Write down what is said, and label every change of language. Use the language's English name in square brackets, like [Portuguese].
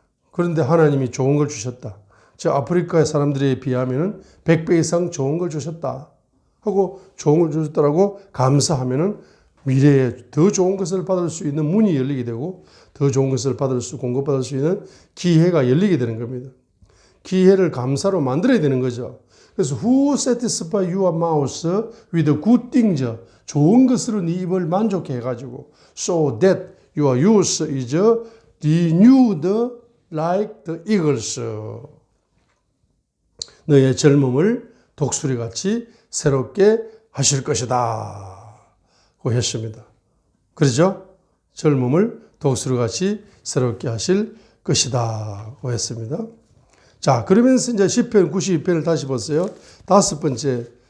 [Korean] 그런데 하나님이 좋은 걸 주셨다. 저 아프리카의 사람들에 비하면 100배 이상 좋은 걸 주셨다 하고 좋은 걸 주셨다라고 감사하면 미래에 더 좋은 것을 받을 수 있는 문이 열리게 되고 더 좋은 것을 공급받을 수 있는 기회가 열리게 되는 겁니다. 기회를 감사로 만들어야 되는 거죠. [English] 그래서 who satisfy your mouth with good things, 좋은 것으로 네 입을 만족해 가지고 so that your youth is renewed like the eagles. [Korean] 너의 젊음을 독수리같이 새롭게 하실 것이다 고 했습니다. 그렇죠? 젊음을 독수리같이 새롭게 하실 것이다 고 했습니다. 자, 그러면서 이제 시편 92편을 다시 보세요. 다섯 번째.